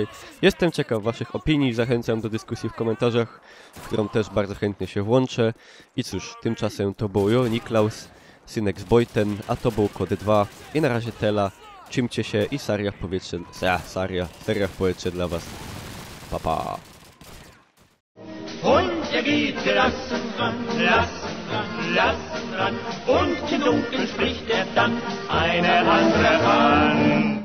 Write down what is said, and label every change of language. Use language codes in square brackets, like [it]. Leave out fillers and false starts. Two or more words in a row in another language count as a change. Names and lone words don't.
[pl] Jestem ciekaw waszych opinii, zachęcam do dyskusji w komentarzach, w którą też bardzo chętnie się włączę. I cóż, tymczasem to był jo, Niklaus, synek z Bojten, a to był Kod 2 i na razie Tela, trzymcie się i seria w powietrze, seria w powietrze dla was. Pa pa. [de] Und geht gelassen ran, lassen ran, lassen ran, und im Dunkeln spricht dann eine andere an.